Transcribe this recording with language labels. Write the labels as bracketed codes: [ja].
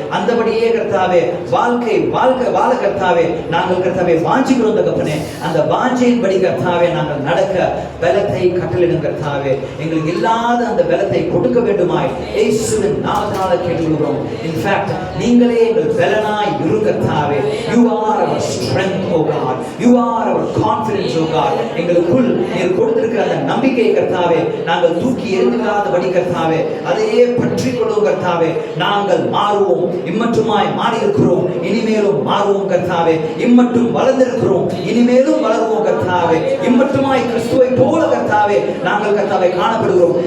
[ta] அந்தபடியே கர்த்தாவே வாழ்க்கை வாழ கர்த்தாவே நாங்கள் கர்த்தாவே வாஞ்சிக்கிறோம் தகப்பனே. அந்த வாஞ்சையின்படி கர்த்தாவே நாங்கள் நடக்க பலத்தை கட்டளிடும் கர்த்தாவே. எங்களுக்கு இல்லாத அந்த பலத்தை கொடுக்க வேண்டுமாய் இயேசுவின் நாமத்தினால கேட்டுக்கொள்கிறோம். இன்ஃபேக்ட் நீங்களே எங்கள் பலனாய் இரு கர்த்தாவே. [en] You are our strength, O God. You are our confidence, O God. [ta] எங்களுக்குள் நீர் கொடுத்திருக்கிற அந்த நம்பிக்கை கர்த்தாவே நாங்கள் தூக்கி எறிந்துவிடாதபடி கர்த்தாவே அதையே பற்றி கர்த்தாவே நாங்கள் மாறுவோம். இம்மட்டுமாய் மாறி இருக்கிறோம், இனிமேலும் மாறுவோம் கர்த்தாவே. இம்மட்டும் வளர்ந்திருக்கிறோம், இனிமேலும் வளருவோம் கர்த்தாவே. இம்மட்டுமாய் கிறிஸ்துவை போல கர்த்தாவே நாங்கள் கர்த்தாவே காணப்படுகிறோம்.